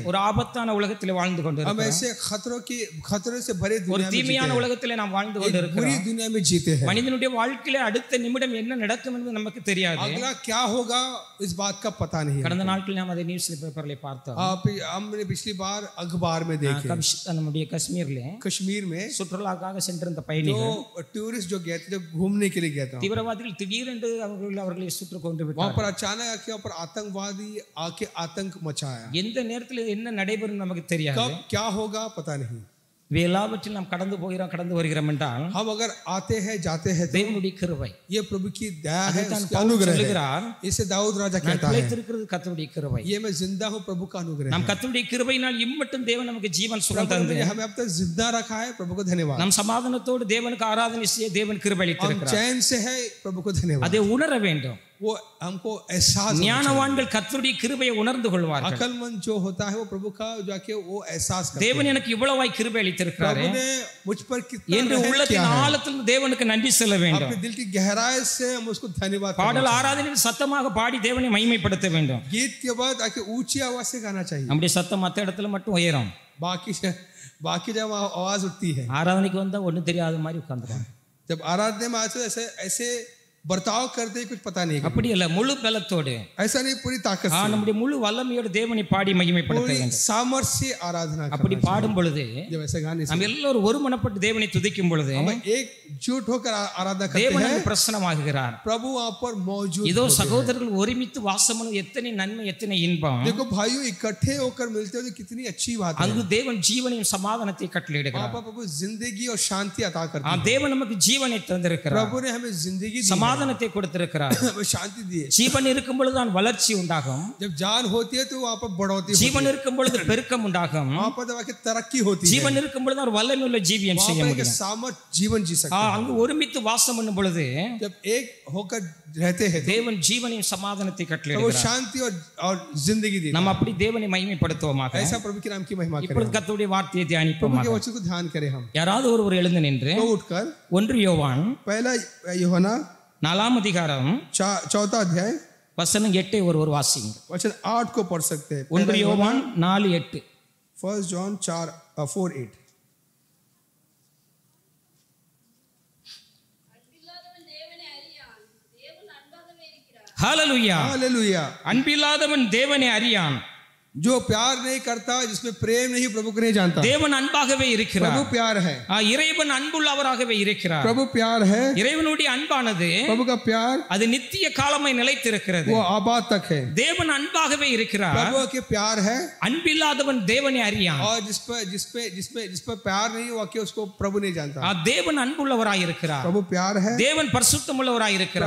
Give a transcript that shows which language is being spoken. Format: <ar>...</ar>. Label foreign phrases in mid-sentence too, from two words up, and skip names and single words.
<ta>ஒரு ஆபத்தான உலகத்திலே வாழ்ந்து</ta> <hi>हम</hi> <ta>கொண்டிருக்கிறோம்.</ta> <hi>ऐसे खतरों से भरे</hi> <ta>ஒரு</ta> <hi>दुनिया में</hi> <ta>தீமையான</ta> <hi>जीते</hi> <ta>உலகத்திலே நாம் வாழ்ந்து</ta> <hi>हैं, एक बुरी</hi> <ta>கொண்டிருக்கிறோம்.</ta> <hi>दुनिया में जीते हैं.</hi> <ta>மனிதனுடைய வாழ்க்கையில அடுத்த நிமிடம் என்ன நடக்கும் என்பது நமக்கு தெரியாது.</ta> <hi>अगला क्या होगा इस बात का पता नहीं है.</hi> <ta>கடந்த நாட்களில் நாம் அதை</ta> <en>news paperla</en> <ta>பார்த்தோம்.</ta> <hi>हमने पिछली बार अखबार में देखे,</hi> <ta>நம்முடைய காஷ்மீர்ல</ta> <hi>कश्मीर में</hi> <ta>சுற்றுலாக்காக சென்றிருந்த பயணிகள்,</ta> <hi>जो टूरिस्ट जो गए थे, जो घूमने के लिए गए थे,</hi> <ta>தீவிரவாதிகள் திடீரென்று அவர்களை சுட்டு கொண்டு</ta> <hi>वहां</hi> <ta>விட்டார்கள்.</ta> <hi>पर अचानक आके वहां पर आतंकवादी आके आतंक मचाया.</hi> <ta>எந்த நேரத்தில் என்ன நடைபெறும் நமக்கு தெரியாது.</ta> <hi>कब क्या होगा पता नहीं.</hi> <ta>எல்லாவற்றில் நாம் கடந்து போகிறோம் கடந்து வருகிறோம் என்றால்</ta> <hi>हम अगर आते हैं जाते हैं तो</hi> <ta>தேவனுடைய கிருபை,</ta> <hi>ये प्रभु की दया है,</hi> <ta>அதுதான்</ta> <hi>उसका</hi> <ta>பவுல்</ta> <hi>अनुग्रह है.</hi> <ta>சொல்லுகிறார்,</ta> <hi>इसे दाऊद राजा</hi> <ta>நான்</ta> <hi>कहता है,</hi> <ta>பிழைத்திருக்கிறது கர்த்தருடைய கிருபை.</ta> <hi>ये मैं जिंदा हूँ, प्रभु का अनुग्रह</hi> <ta>நாம்</ta> <hi>है.</hi> <ta>கர்த்தருடைய கிருபையினால் இம்மட்டும் தேவன் நமக்கு ஜீவன் சுகம் தந்து</ta> <hi>प्रभु ने हमें अब तक जिंदा रखा है, प्रभु को धन्यवाद.</hi> <ta>நாம் சமாதானத்தோடு தேவனுக்கு ஆராதனை செய்ய தேவன் கிருபை</ta> <hi>हम</hi> <ta>அளித்திருக்கிறார்.</ta> <hi>चैन से है, प्रभु को धन्यवाद.</hi> <ta>அதை உணர வேண்டும்.</ta> <hi>वो हमको एहसास,</hi> <ta>ஞானவான்கள் கர்த்தருடைய கிருபையை உணர்ந்து கொள்வார்கள்.</ta> <hi>अकलमंद जो होता है वो प्रभु का जाके वो एहसास करता है.</hi> <ta>தேவன் எனக்கு இவ்வளவாய் கிருபை அளித்திருக்கிறார்</ta> <hi>प्रभु ने मुझ पर कितना</hi> <ta>என்று</ta> <hi>रहम किया</hi> <ta>உள்ளத்தின்</ta> <hi>है.</hi> <ta>ஆழத்தில் தேவனுக்கு நன்றி சொல்ல வேண்டும்.</ta> <hi>अपने दिल की गहराई से हम उसको धन्यवाद करना</hi> <ta>பாடல்</ta> <hi>चाहिए.</hi> <ta>ஆராதனையில் சத்தமாக பாடி தேவனை மகிமைப்படுத்த வேண்டும்.</ta> <hi>गीत के बाद आके ऊंची आवाज से गाना चाहिए.</hi> <ta>நம்முடைய சத்தம் மற்ற இடத்துல மட்டும் உயரும்.</ta> <hi>बाकी जब आवाज उठती है,</hi> <ta>ஆராதனைக்கு வந்தா ஒன்றும் தெரியாத மாதிரி உட்கார்ந்துருவாங்க.</ta> <hi>जब आराधना में आते ऐसे ऐसे बर्ताव करते कुछ पता नहीं.</hi> <ta>அப்படி இல்ல, முழு பலத்தோடு,</ta> <hi>ऐसा नहीं, पूरी ताकत से,</hi> <ta>நம்முடைய முழு வல்லமையோடு தேவனை பாடி மகிமைப்படுத்த</ta> <hi>पूरी</hi> <ta>வேண்டும்.</ta> <hi>सामर्थ्य से आराधना</hi> <ta>அப்படி</ta> <hi>करना</hi> <ta>பாடும் பொழுது</ta> <hi>चाहिए. जब ऐसे गाने से</hi> <ta>நாம் எல்லோரும் ஒருமனப்பட்டு தேவனை துதிக்கும் பொழுது</ta> <hi>हम एकजुट होकर आराधना करते</hi> <ta>தேவன்</ta> <hi>हैं,</hi> <ta>பிரசன்னமாகிறார்.</ta> <hi>प्रभु वहां पर मौजूद</hi> <ta>இதோ</ta> <hi>होते हैं.</hi> <ta>சகோதரர்கள் ஒருமித்து வாசம் எத்தனை நன்மை எத்தனை இன்பம்.</ta> <hi>देखो भाइयों इकट्ठे होकर मिलते हो तो कितनी अच्छी बात है.</hi> <ta>அங்கு தேவன் ஜீவனையும் சமாதானத்தை கட்டளையிடுகிறார்.</ta> <hi>वहां पर प्रभु जिंदगी और शांति अता करते हैं.</hi> <ta>தேவன் நமக்கு ஜீவனை தந்திருக்கிறார்.</ta> <hi>प्रभु ने हमें जिंदगी दी है.</hi> <ta>சமாதானத்தை கொடுத்திருக்கிறார்.</ta> <hi>वो शांति दी है.</hi> <ta>ஜீவன் இருக்கும் பொழுதுதான் வளர்ச்சி உண்டாகும்.</ta> <hi>जब जान होती है तो वहाँ पर बढ़ोतरी होती है.</hi> <ta>ஜீவன் இருக்கும் பொழுது பெருக்கம் உண்டாகும்.</ta> <hi>वहाँ पर वहाँ की तरक्की होती है.</hi> <ta>ஜீவன் இருக்கும் பொழுது ஒரு வல்லமையுள்ள ஜீவியம் செய்ய</ta> <hi>वहाँ पर</hi> <ta>முடியும்.</ta> <hi>सामर्थ जीवन जी सकते हैं.</hi> <ta>அங்கு ஒருமித்து வாசம் பண்ணும் பொழுது</ta> <hi>जब एक होकर रहते हैं</hi> <ta>தேவன் ஜீவனையும் சமாதானத்தை</ta> <hi>तो वो</hi> <ta>கட்டளையிடுகிறார்.</ta> <hi>शांति और जिंदगी देता</hi> <ta>நம்ம</ta> <hi>है.</hi> <ta>அப்படி தேவனை மகிமைப்படுத்துவோமாக.</ta> <hi>ऐसा प्रभु के नाम की महिमा करें.</hi> <ta>இப்பொழுது கர்த்தருடைய வார்த்தையை</ta> <hi>प्रभु</hi> <ta>தியானிப்போமாக.</ta> <hi>के वचन को ध्यान करें हम.</hi> <ta>யாராவது ஒருவர் எழுந்து நின்று</ta> <hi>तो उठकर</hi> <ta>1 யோவான்</ta> <hi>पहला यूहन्ना</hi> <ta>4 அதிகாரம்</ta> <hi>चौथा अध्याय</hi> <ta>வசனம் 8 ஒருவர் வாசிங்க.</ta> <hi>वचन 8 को पढ़ सकते हैं.</hi> <ta>1 யோவான் 4:8.</ta> <en>1 John 4:8.</en> <ta>ஹalleluya.</ta> <hi>हालेलुया.</hi> <ta>அன்பில்லாதவன் தேவனை அறியான்.</ta> <hi>जो प्यार नहीं करता, जिसमें प्रेम नहीं, प्रभु को नहीं जानता.</hi> <ta>தேவன் அன்பாகவே இருக்கிறார்.</ta> <hi>प्रभु प्यार है.</hi> <ta>இறைவன் அன்புள்ளவராகவே இருக்கிறார்.</ta> <hi>प्रभु प्यार है.</hi> <ta>இறைவனுடைய அன்பானது</ta> <hi>प्रभु का प्यार</hi> <ta>அது நித்திய காலமாய் நிலைத்திருக்கிறது.</ta> <hi>वो आबाद तक है.</hi> <ta>தேவன் அன்பாகவே இருக்கிறார்.</ta> <hi>प्रभु के प्यार है.</hi> <ta>அன்பில்லாதவன் தேவனை அறியான்.</ta> <hi>और जिस पर प्यार नहीं हुआ कि उसको प्रभु नहीं जानता.</hi> <ta>தேவன் அன்புள்ளவராய் இருக்கிறார்.</ta> <hi>प्रभु प्यार है.</hi> <ta>தேவன் பரிசுத்தமுள்ளவராய் இருக்கிறார்.</ta>